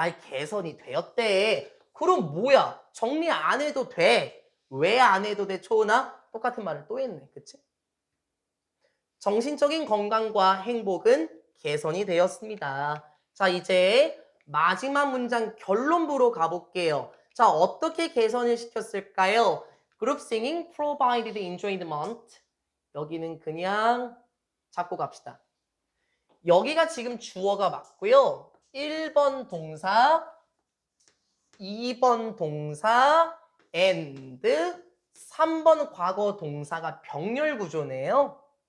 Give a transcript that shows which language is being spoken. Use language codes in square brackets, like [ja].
[ko] 개선이 되었대. 그럼 뭐야? 정리 안 해도 돼. 왜 안 해도 돼? 초은아? 똑같은 말을 또 했네. 그치? 정신적인 건강과 행복은 개선이 되었습니다. 자, 이제 마지막 문장 결론부로 가볼게요. 자, 어떻게 개선을 시켰을까요? [en] Group singing provided enjoyment. [ko] 여기는 그냥 잡고 갑시다. 여기가 지금 주어가 맞고요. 1번 동사, 2번 동사, and, 3번 과거 동사가 병렬 구조네요.